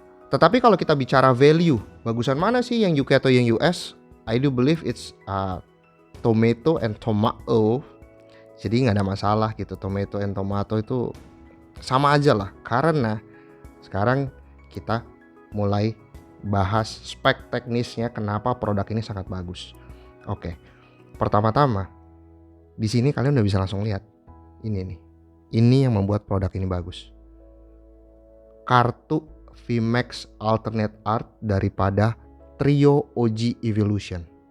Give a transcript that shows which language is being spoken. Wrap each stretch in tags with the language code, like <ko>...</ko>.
<id>Tetapi kalau kita bicara value, bagusan mana sih yang UK atau yang US?</id> <en>I do believe it's tomato and tomato.</en> <id>Jadi nggak ada masalah gitu,</id> <en>tomato and tomato</en> <id>itu sama aja lah. Karena sekarang kita mulai bahas spek teknisnya kenapa produk ini sangat bagus. Oke, pertama-tama di sini kalian udah bisa langsung lihat ini nih. Ini yang membuat produk ini bagus. Kartu VMAX Alternate Art daripada Trio OG Evolution.</id>